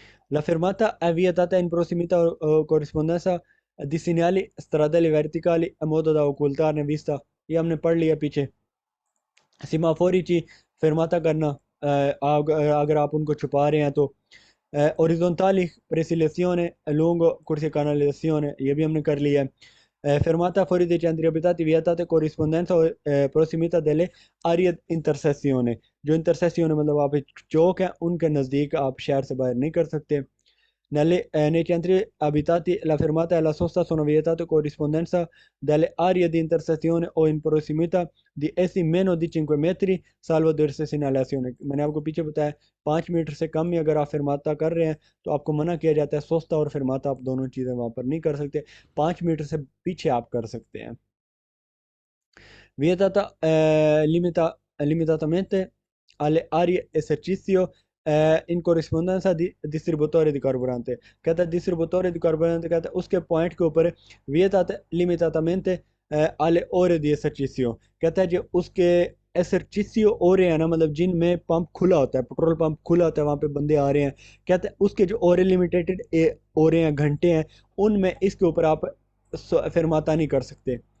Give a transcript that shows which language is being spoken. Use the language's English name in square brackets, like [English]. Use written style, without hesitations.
[Italian] La fermata è vietata in prossimità o corrispondenza di segnali stradali verticali in modo da occultarne vista। [Hindi] ये हमने पढ़ लिया पीछे। सीमाफोरी की fermata करना, अगर आप उनको छुपा रहे हैं तो। [Italian] orizzontali preselezione lungo corsia canalizzazione, [Hindi] ये भी हमने कर लिया है। [Italian] fermata fuori dei centri abitati vietate corrispondenza o prossimità delle aree intersezione, [Hindi] जो इंटरसेक्शन मतलब आप चौक है उनके नज़दीक आप शहर से बाहर नहीं कर सकते। [Italian] nei centri abitati la fermata e la sosta sono vietate con corrispondenza dalle aree di intersezione o in prossimità di essi meno di 5 metri salvo diverse segnalazioni। [Hindi] मैंने आपको पीछे बताया 5 मीटर से कम ही अगर आप फिरमाता कर रहे हैं तो आपको मना किया जाता है। सोस्ता और फिरमाता आप दोनों चीज़ें वहाँ पर नहीं कर सकते, 5 मीटर से पीछे आप कर सकते हैं। [Italian] Vietata limitatamente alle aree esercizio in corrispondenza di distributore di carburante, [Hindi] कहता है distributore di carburante कहता है उसके पॉइंट के ऊपर [Italian] vietata limitatamente alle ore di esercizio, [Hindi] कहता है जो उसके एसरचिसियो ओरे हैं ना, मतलब जिनमें पंप खुला होता है, पेट्रोल पंप खुला होता है, वहाँ पे बंदे आ रहे हैं, कहते हैं उसके जो ओरे लिमिटेड ओरे हैं घंटे हैं उनमें इसके ऊपर आप फिरमाता नहीं कर सकते।